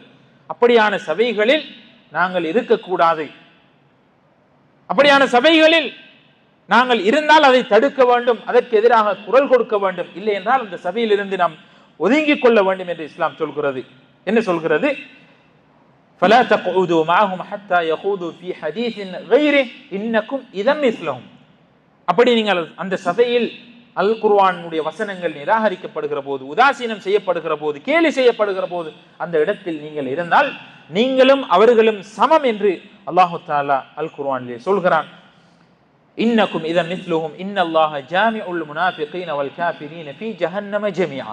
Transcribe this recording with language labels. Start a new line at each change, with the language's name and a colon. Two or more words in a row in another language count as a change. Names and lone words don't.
Tamil: அப்படியான சபைகளில் நாங்கள் இருக்கக்கூடாது. அப்படியான சபைகளில் நாங்கள் இருந்தால் அதை தடுக்க வேண்டும், அதற்கு எதிராக குரல் கொடுக்க வேண்டும். இல்லை என்றால் அந்த சபையில் இருந்து நாம் ஒதுங்கிக் கொள்ள வேண்டும் என்று இஸ்லாம் சொல்கிறது. என்ன சொல்கிறது?
Arabic: فلا تقعدوا معهم حتى يخوضوا في حديث غيره انكم اذا مثلهم.
Tamil: அப்படி நீங்கள் அந்த சபையில் அல் குர்ஆனுடைய வசனங்கள் நிராகரிக்கப்படுகிற போது, உதாசீனம் செய்யப்படுகிற போது, கேலி செய்யப்படுகிற போது அந்த இடத்தில் நீங்கள் இருந்தால் நீங்களும் அவர்களும் சமம் என்று அல்லாஹு தஆலா அல் குர்ஆனிலே சொல்கிறான்.
Arabic: إنكم إذا مثلهم إن الله جامع المنافقين والكافرين في جهنم جميعا.